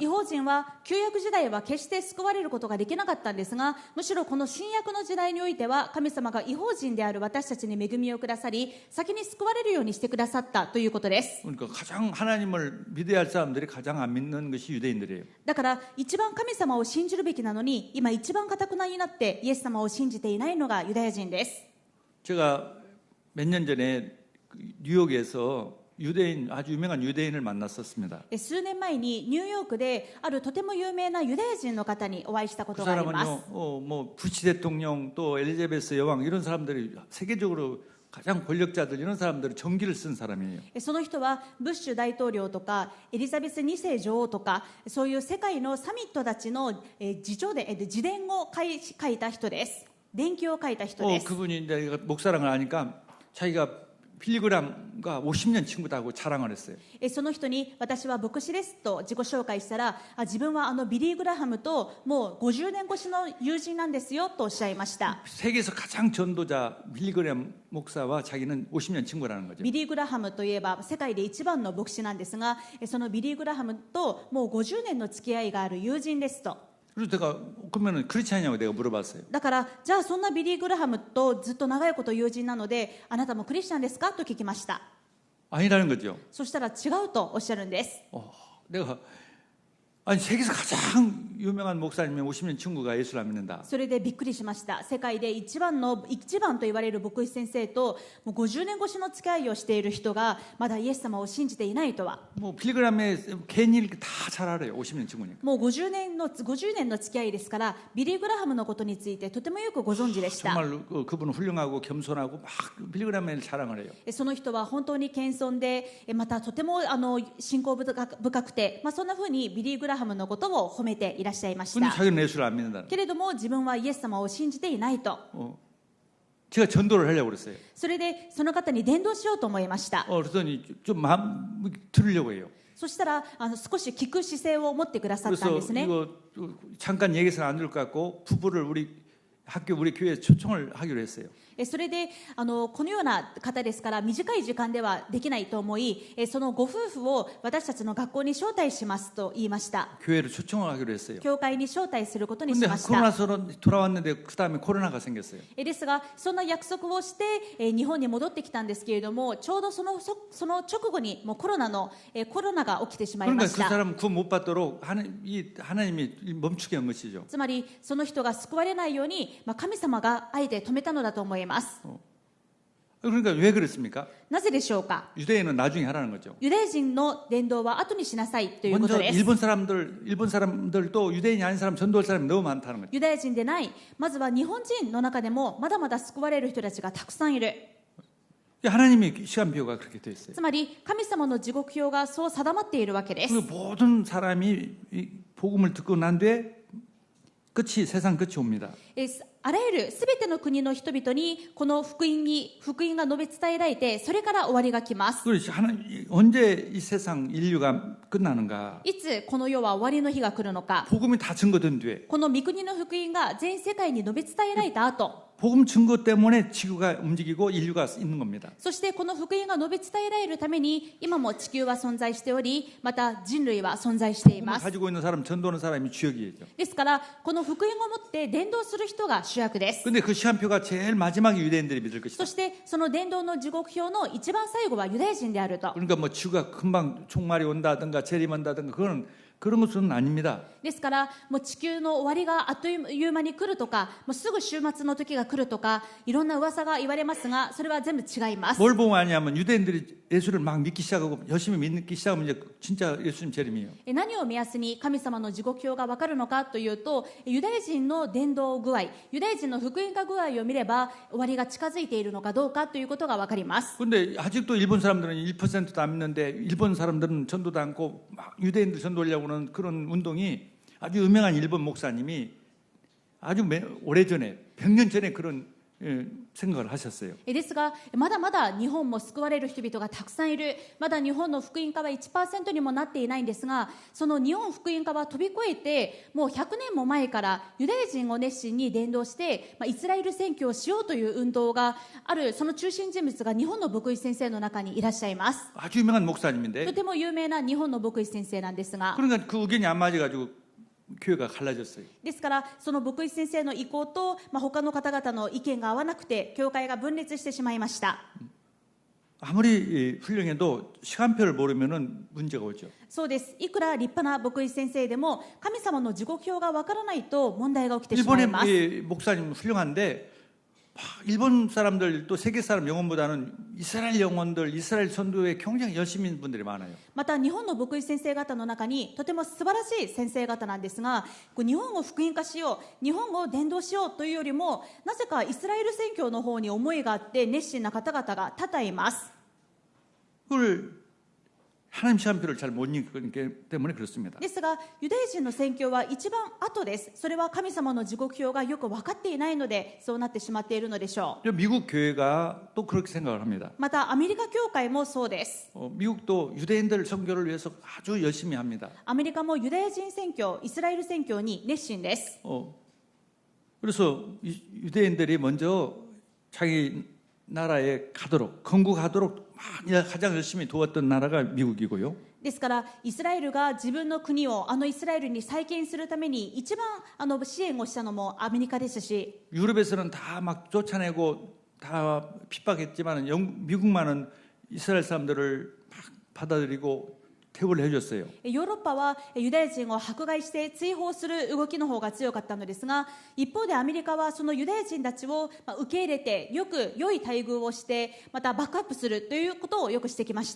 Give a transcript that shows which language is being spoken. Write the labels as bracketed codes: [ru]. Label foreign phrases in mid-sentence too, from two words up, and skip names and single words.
[ja] 違法人は旧約時代は決して救われることができなかったんですが、むしろこの新約の時代においては神様が違法人である私たちに恵みをくださり先に救われるようにしてくださったということです。 [ko] 그러니까 가장 하나님을 믿어야 할 사람들이 가장 안 믿는 것이 유대인들이에요. [ja] だから一番神様を信じるべきなのに今一番堅くなになってイエス様を信じていないのがユダヤ人です。 [ko] 제가 몇 년 전에 뉴욕에서 유대인 아주 유명한 유대인을 만났었습니다. [ja] 数年前にニューヨークであるとても有名なユダヤ人の方にお会いしたこ [ko] 그 [ja] とがあります。 [ko] 사람은요, 뭐 부시 대통령 또 엘리자베스 여왕 이런 사람들이 세계적으로 가장 권력자들 이런 사람들이 전기를 쓴 사람이에요. [ja] その人はブッシュ大統領とかエリザベス2世女王とかそういう世界のサミットたちの自伝を書いた人です。伝記を書いた人です。 [ko] 그분이 이제 목사랑을 하니까 자기가 필리그람과 50년 친구다고 자랑을 했어요. [ja] その人に私は牧師ですと自己紹介したら、自分はビリー・グラハムともう50年越しの友人なんですよとおっしゃいました。 [ko] 세계에서 가장 전도자 필리그람 목사와 자기는 50년 친구라는 거죠. [ja] ビリー・グラハムといえば世界で一番の牧師なんですが、そのビリー・グラハムともう50年の付き合いがある友人ですと。 [ko] 그래서 제가 그러면은 그렇지 않냐고 내가 물어봤어요. [ja] だからじゃあそんなビリー・グラハムとずっと長いこと友人なのであなたもクリスチャンですかと聞きました。 [ko] 아니라는 거죠. [ja] そしたら違うとおっしゃるんです。 [ko] 내가 아니 세계에서 가장 유명한 목사님의 50년 친구가 예수를 안 믿는다. [ja] それでびっくりしました。世界で一番と言われる牧師先生ともう50年越しの付き合いをしている人がまだイエス様を信じていないとは。 [ko] 뭐 필리그람의 개인 일 다 잘 알아요. 50년 친구니까. [ja] もう50年の付き合いですからビリー・グラハムのことについてとてもよくご存知でした。 [ko] 정말 그분은 훌륭하고 겸손하고 막 필리그람의 자랑을 해요. [ja] その人は本当に謙遜でまたとても信仰深くて、そんなふうにビリー・グラハムのことを褒めていらっしゃいまし [ko] 근데 [ja] た。 [ko] 자기는 예수를 안 믿는다. [ja] けれども自分はイエス様を信じていないと。 [ko] 제가 전도를 하려고 그랬어요. [ja] それでその方に伝道しようと思いました。 [ko] 그랬더니 좀 마음 들으려고 해요. [ja] そしたら少し聞く姿勢を持ってくださったんで [ko] 그래서 [ja] すね。 [ko] 이거 잠깐 얘기해서는 안 될 것 같고 부부를 우리 교회에 초청을 하기로 했어요. [ja] それでこのような方ですから短い時間ではできないと思い、そのご夫婦を私たちの学校に招待しますと言いました。 [ko] 교회를 초청을 하기로 했어요. [ja] 教会に招待することにし [ko] 근데 [ja] まし [ko] 그러고 [ja] た。 [ko] 나서는 돌아왔는데 그 다음에 코로나가 생겼어요. [ja] ですがそんな約束をして日本に戻ってきたんですけれども、ちょうどその直後にもうコロナが起きてしまいま [ko] 그러니까 [ja] し [ko] 그 [ja] た。 [ko] 사람 구원 못 받도록 하나님이 멈추게 한 것이죠. [ja] つまりその人が救われないように、神様があえて止めたのだと思います。 [ko] 그러니까 왜 그랬습니까? [ja] なぜでしょうか。 [ko] 유대인은 나중에 하라는 거죠. [ja] ユダヤ人の伝道は後にしなさいということ [ko] 먼저 [ja] です。 [ko] 일본 사람들도 유대인이 아닌 사람 전도할 사람이 너무 많다는 거죠. [ja] ユダヤ人でない、まずは日本人の中でもまだまだ救われる人たちがたくさんいる。 [ko] 하나님의 시간표가 그렇게 돼 있어요. [ja] つまり神様の時刻表がそう定まっているわけです。 [ko] 그 모든 사람이 이 복음을 듣고 난 뒤에 세상 끝이 옵니다. [ja] あらゆるすべての国の人々にこの福音が述べ伝えられて、それから終わりが来ます。 [ko] 언제 이 세상 인류가 끝나는가? [ja] いつこの世は終わりの日が来るのか。 [ko] 복음이 다 증거된 뒤에 [ja] この御国の福音が全世界に述べ伝えられた後、 [ko] 복음 증거 때문에 지구가 움직이고 인류가 있는 겁니다. [ja] そしてこの福音が述べ伝えられるために今も地球は存在しており、また人類は存在してい [ko] 복음을 [ja] ます。 [ko] 가지고 있는 사람, 전도하는 사람이 주역이죠. [ja] ですからこの福音を持って伝道する人が主役です。 [ko] 근데 그 시간표가 제일 마지막에 유대인들이 믿을 것이다. [ja] そしてその伝道の時刻表の一番最後はユダヤ人であると。 [ko] 그러니까 뭐 지구가 금방 종말이 온다든가 재림한다든가 그런 것은 아닙니다. [ja] ですからもう地球の終わりがあっという間に来るとか、もうすぐ週末の時が来るとか、いろんな噂が言われますが、それは全部違います。 [ko] 뭘 보고 아냐면 유대인들이 예수를 막 믿기 시작하고 열심히 믿기 시작하면 이제 진짜 예수님 재림이에요. [ja] 何を目安に神様の時刻表が分かるのかというと、ユダヤ人の伝道具合、ユダヤ人の福音化具合を見れば終わりが近づいているのかどうかということが分かります。 [ko] 근데 아직도 일본 사람들은 1%도 안 믿는데 일본 사람들은 전도도 않고 막 유대인들 전도하려고 하는 그런 운동이 아주 유명한 일본 목사님이 아주 오래전에 100년 전에 그런 생각을 하셨어요. [ja] ですがまだまだ日本も救われる人々がたくさんいる。まだ日本の福音化は 1% にもなっていないんですが、その日本福音化は飛び越えてもう100年も前からユダヤ人を熱心に伝道して、イスラエル宣教をしようという運動がある。その中心人物が日本の牧師先生の中にいらっしゃいます。 [ko] 아주 유명한 목사님인데 [ja] とても有名な日本の牧師先生なんですが、 [ko] 그러니까 그 의견이 안 맞아가지고 교회가 갈라졌어요. [ja] ですからその牧師先生の意向と、他の方々の意見が合わなくて教会が分裂してしまいました。 [ko] 아무리 훌륭해도 시간표를 모르면은 문제가 오죠. [ja] そうです。いくら立派な牧師先生でも神様の時刻表がわからないと問題が起きてしまいます。 [ko] 일본의 목사님 훌륭한데 일본 사람들 또 세계 사람 영혼보다는 이스라엘 영혼들, 이스라엘 선교에 굉장히 열심인 분들이 많아요. [ja] また日本の牧師先生方の中にとても素晴らしい先生方なんですが、日本を福音化しよう、日本を伝道しようというよりも、なぜかイスラエル宣教の方に思いがあって熱心な方々が多々います。 [ko] 그걸 하나님 시간표를 잘 못 읽기 때문에 그렇습니다. [ja] ですがユダヤ人の宣教は一番後です。それは神様の時刻表がよく分かっていないのでそうなってしまっているのでしょう。 [ko] 미국 교회가 또 그렇게 생각을 합니다. [ja] またアメリカ教会もそうです。 [ko] 미국도 유대인들 선교를 위해서 아주 열심히 합니다. [ja] アメリカもユダヤ人宣教、イスラエル宣教に熱心です。 [ko] 그래서 유대인들이 먼저 자기 나라에 가도록 건국하도록 가장 열심히 도왔던 나라가 미국이고요. [ja] ですからイスラエルが自分の国をイスラエルに再建するために一番支援をしたのもアメリカですし [ko] 유럽에서는 다 막 쫓아내고 다 핍박했지만 미국만은 이스라엘 사람들을 막 받아들이고 대우를 해줬어요. [ja] ヨーロッパはユダヤ人を迫害して追放する動きの方が強かったのですが、一方でアメリカはそのユダヤ人たちを受け入れてよく良い待遇をしてまたバックアップするということをよくしてきました。